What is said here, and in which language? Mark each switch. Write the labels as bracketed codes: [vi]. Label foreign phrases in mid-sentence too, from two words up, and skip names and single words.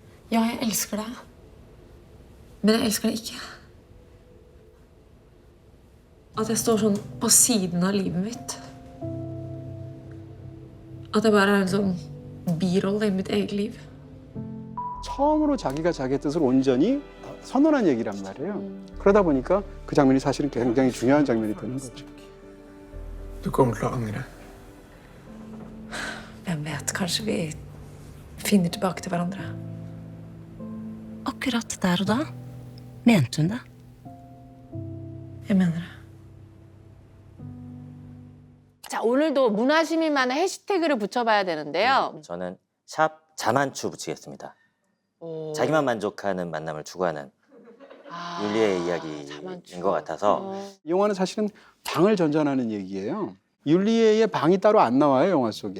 [no] Ja, jeg elsker deg. Men jeg elsker deg ikke. At jeg står sånn på siden av livet mitt. At jeg bare er en sånn birolle i mitt eget liv. [ko] 처음으로 자기가 자기의 뜻을 온전히 선언한 얘기란 말이에요. 그러다 보니까 그 장면이 사실은 굉장히 중요한 장면이 되는 거죠. [no] Du kommer til å angre. Hvem vet, kanskje vi finner tilbake til hverandre. Akkurat der og da mente hun det. Jeg mener det. [ko] 자, 오늘도 문화시민만의 해시태그를 붙여봐야 되는데요. 저는 샵 자만추 붙이겠습니다. 자기만 만족하는 만남을 추구하는 율리의 이야기인 것 같아서 이 영화는 사실은 방을 전전하는 얘기예요. 율리에의 방이 따로 안 나와요, 영화 속에.